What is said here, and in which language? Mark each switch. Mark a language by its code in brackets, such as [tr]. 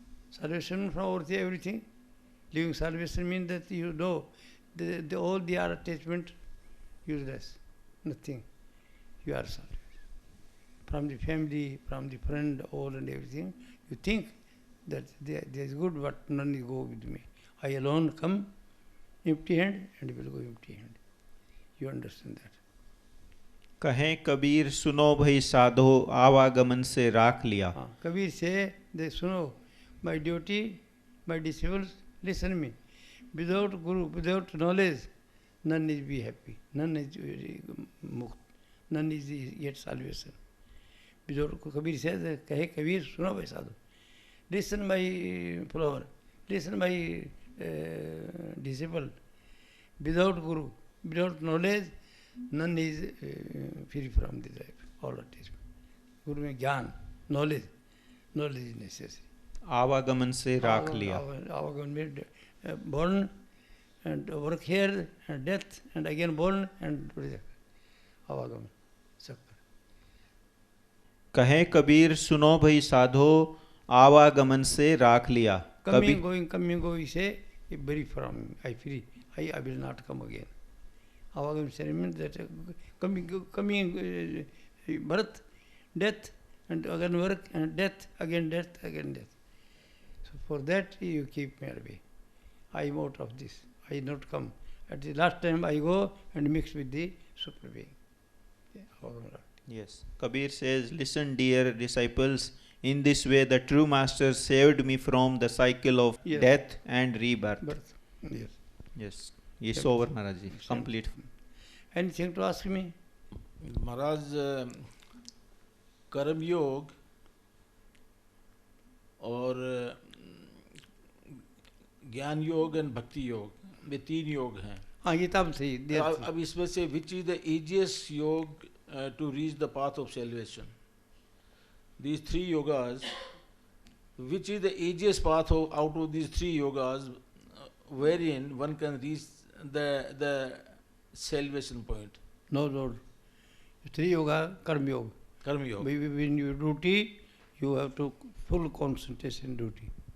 [en] Salvation from everything. Living salvation means that you know all the other attachment useless, nothing. You are salvation. From the family, from the friend, all and everything, you think that there is good, but none will go with me. I alone come empty hand and will go empty hand. You understand that? [hi] कहें कबीर सुनो भई साधो आवागमन से राख लिया. [en] Kabir say, they suno, my duty, my disciples, listen me. Without Guru, without knowledge, none is be happy, none is mukt, none is yet salvation. Without Kabir says, [hi] kahe Kabir suno bhai sadhu. [en] Listen my follower, listen my disciple. Without Guru, without knowledge, none is free from this life, all attachment. [hi] Guru mein jnana, [en] knowledge is necessary. [hi] आवागमन से राख लिया. [en] Avagan means born and work here and death and again born and Avagan. [hi] कहें कबीर सुनो भई साधो आवागमन से राख लिया. [en] Coming, going, say, very from I free, I will not come again. Avagam means that coming birth, death, and again work, and death, again death, again death. So for that you keep me away. I am out of this. I not come. At the last time I go and mix with the Supreme Being. Yes. Kabir says, listen dear disciples, in this way the true master saved me from the cycle of Yes. death and rebirth. Birth. Yes. Yes. It's over, Maharaj ji. Complete. Anything to ask me? [hi] महाराज कर्म योग और ज्ञान योग and भक्ति योग, ये तीन योग हैं. हाँ ये तब सही. अब इसमें से [en] Which is the easiest yoga to reach the path of salvation? These three yogas, which is the easiest path out of these three yogas, wherein one can reach the salvation point? No, Lord. Three yoga, karma yoga. Karma yoga. When you do duty, you have to full concentration duty.